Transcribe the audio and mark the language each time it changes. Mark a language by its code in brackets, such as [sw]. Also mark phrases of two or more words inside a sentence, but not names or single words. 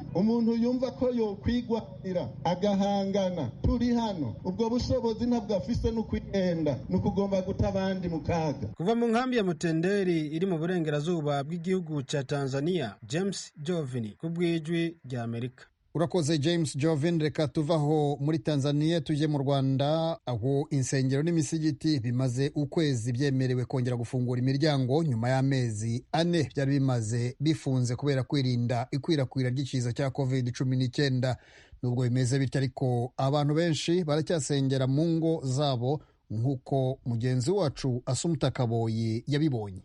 [rn] Umuntu yumva ko yo kwigwanira agahangana turi hano, ubwo bushobozi ntabwo afise no kwihenda, no kugomba guta abandi mu kaga. Kuva mu nkambi ya Mutenderi iri mu burengerazuba bw'igihugu ca Tanzania, James Jovini kubw'ijwi rya Amerika. Urakoze James Jovin. [rw] Reka tuvaho muri Tanzania tuje mu Rwanda, aho insengero n'imisigiti bimaze ukwezi byemerewe kongera gufungura imiryango nyuma y'amezi 4 byari bimaze bifunze kubera kwirinda ikwirakwira ry'ikiza cya COVID-19. Nubwo bimeze bityo ariko abantu benshi baracyasengera mu ngo zabo nk'uko mugenzi wacu Asumta Kaboyi yabibonye.